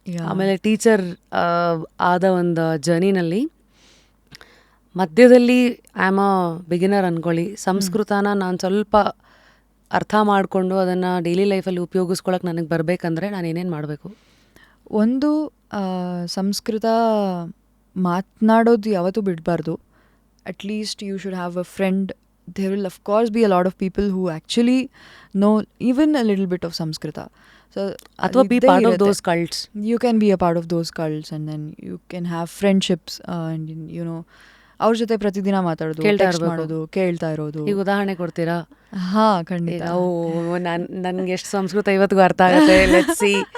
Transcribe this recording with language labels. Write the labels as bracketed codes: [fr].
[kn] ಆಮೇಲೆ ಟೀಚರ್ ಆದ ಒಂದು ಜರ್ನಿನಲ್ಲಿ ಮಧ್ಯದಲ್ಲಿ [en] I am a beginner [kn] ಅಂದ್ಕೊಳ್ಳಿ, ಸಂಸ್ಕೃತನ ನಾನು ಸ್ವಲ್ಪ ಅರ್ಥ ಮಾಡಿಕೊಂಡು ಅದನ್ನು ಡೈಲಿ ಲೈಫಲ್ಲಿ ಉಪಯೋಗಿಸ್ಕೊಳಕ್ಕೆ ನನಗೆ ಬರಬೇಕಂದ್ರೆ ನಾನು ಏನೇನು ಮಾಡಬೇಕು? ಒಂದು, ಸಂಸ್ಕೃತ ಮಾತನಾಡೋದು ಯಾವತ್ತೂ ಬಿಡಬಾರ್ದು. [en] At least you should have a friend there will of course be a lot of people who actually know even a little bit of Samskrita. So [kn] ಅಥವಾ [en] Be part of those cults. You can be a part of those cults and then you can have friendships and you know [kn] ಅವ್ರ ಜೊತೆ ಪ್ರತಿದಿನ ಮಾತಾಡೋದು, text ಮಾಡೋದು, ಕೇಳ್ತಾ ಇರೋದು. ಈಗ ಉದಾಹರಣೆ ಕೊಡ್ತೀರಾ? ಹಾ, ಖಂಡಿತ. ನನ್ಗೆ ಎಷ್ಟು ಸಂಸ್ಕೃತ ಇವತ್ತಿಗೂ ಅರ್ಥ ಆಗುತ್ತೆ. [en] Let's see.